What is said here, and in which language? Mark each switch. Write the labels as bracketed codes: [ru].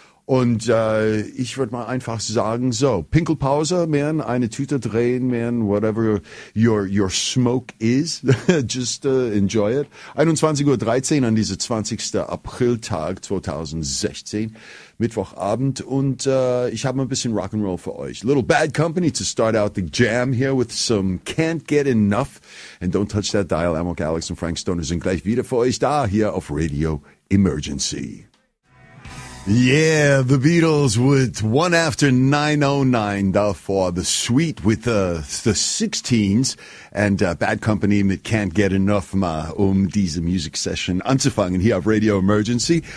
[de] Und ich würde mal einfach sagen, so, Pinkelpause, man, eine Tüte drehen, man, [en] whatever your smoke is, just enjoy it. [de] 21.13 Uhr an diesem 20. Apriltag 2016, Mittwochabend, und ich habe ein bisschen Rock'n'Roll für euch. [en] Little Bad Company to start out the jam here with some Can't Get Enough and Don't Touch That Dial. [de] Amok, Alex und Frank Stoner sind gleich wieder für euch da hier auf Radio Emergency. Yeah, the Beatles with One After 909, davor The Sweet with the 16s and Bad Company mit Can't Get Enough, mal um diese Music Session anzufangen hier auf Radio Emergency.